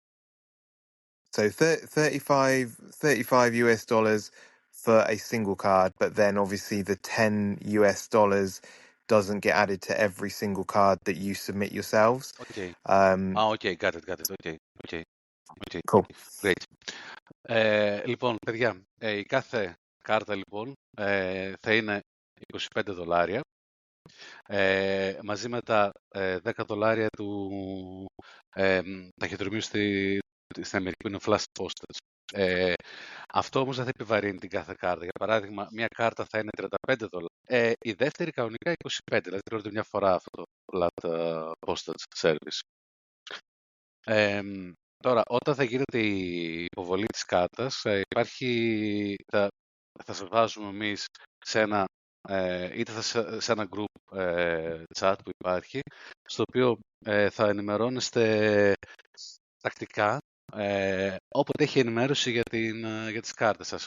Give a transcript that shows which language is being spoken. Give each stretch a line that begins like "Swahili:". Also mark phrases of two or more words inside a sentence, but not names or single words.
English: So 35 US dollars for a single card, but then obviously the 10 US dollars doesn't get added to every single card that you submit yourselves. Okay. Okay, got it. Okay. Cool. Great.
Greek: Λοιπόν, παιδιά, η κάθε κάρτα λοιπόν θα είναι $25 μαζί με τα $10 του ταχυδρομείου στην Αμερική που είναι
English: flash postage.
Greek: Αυτό όμως δεν θα επιβαρύνει την κάθε κάρτα. Για παράδειγμα, μια κάρτα θα είναι $35. Η δεύτερη κανονικά $25, δηλαδή πληρώνεται μια φορά αυτό το
English: flat postage service.
Greek: Τώρα, όταν θα γίνεται η υποβολή της κάρτας, θα σας βάζουμε εμείς σε ένα, είτε σε ένα
English: group chat
Greek: που υπάρχει, στο οποίο θα ενημερώνεστε τακτικά, όποτε έχει ενημέρωση για τις κάρτες σας.